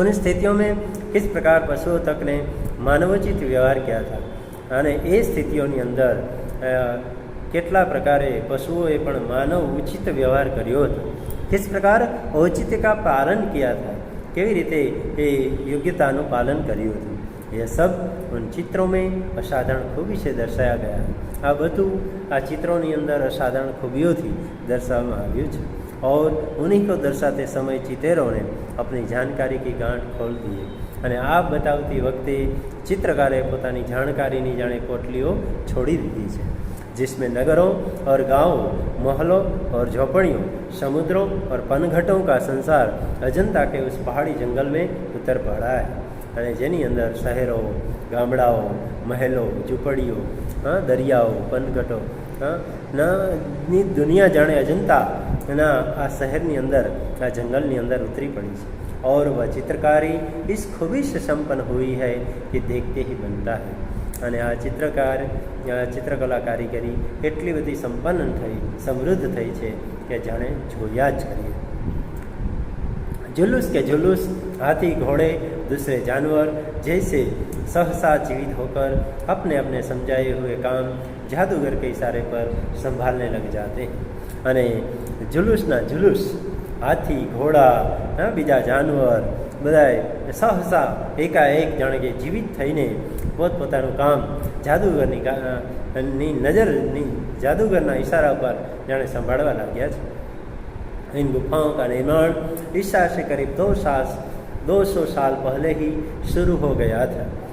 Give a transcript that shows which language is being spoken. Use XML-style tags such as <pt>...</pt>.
<hi>उन स्थितियों में किस प्रकार पशुओं तक ने मानवोचित व्यवहार किया था.</hi> <gu>અને એ સ્થિતિઓની અંદર કેટલા પ્રકારે પશુઓએ પણ માનવ ઉચિત વ્યવહાર કર્યો હતો.</gu> <hi>किस प्रकार औचित्य का पालन किया था,</hi> <gu>કેવી રીતે એ યોગ્યતાનું પાલન કર્યું હતું.</gu> <hi>ये सब उन चित्रों में असाधारण खूबी से दर्शाया गया है.</hi> <gu>આ બધું આ ચિત્રોની અંદર અસાધારણ ખૂબીઓથી દર્શાવવામાં આવ્યું છે.</gu> <hi>और उन्हीं को दर्शाते समय चितेरों ने अपनी जानकारी की गांठ खोल दी है.</hi> <gu>અને આ બતાવતી વખતે ચિત્રકારે પોતાની જાણકારીની જાણે પોટલીઓ છોડી દીધી છે.</gu> <hi>जिसमें नगरों और गांवों, महलों और झोपड़ियों, समुद्रों और पनघटों का संसार अजंता के उस पहाड़ी जंगल में उतर पड़ा है.</hi> <gu>અને જેની અંદર શહેરો, ગામડાઓ, મહેલો, ઝૂંપડીઓ, દરિયાઓ, પનઘટો ની દુનિયા જાણે અજંતાના આ શહેરની અંદર, આ જંગલની અંદર ઉતરી પડી છે.</gu> <hi>और वह चित्रकारी इस खूबी से संपन्न हुई है कि देखते ही बनता है.</hi> <gu>અને આ ચિત્રકલા કારીગરી એટલી બધી સંપન્ન થઈ, સમૃદ્ધ થઈ છે કે જાણે જોયા જ કરીએ.</gu> <hi>जुलूस के जुलूस, हाथी, घोड़े, दूसरे जानवर जैसे सहसा जीवित होकर अपने अपने समझाए हुए काम जादूगर के इशारे पर संभालने लग जाते हैं.</hi> <gu>અને जुलूसना जुलूस, हाथी, घोड़ा, બીજા જાનવર બધાએ સહસા એકાએક જાણે કે જીવિત થઈને પોતપોતાનું કામ જાદુગરની નજરની જાદુગરના ઇશારા પર જાણે સંભાળવા લાગ્યા છે.</gu> <hi>इन गुफाओं का निर्माण ईसा से करीब 200 साल पहले ही शुरू हो गया था.</hi>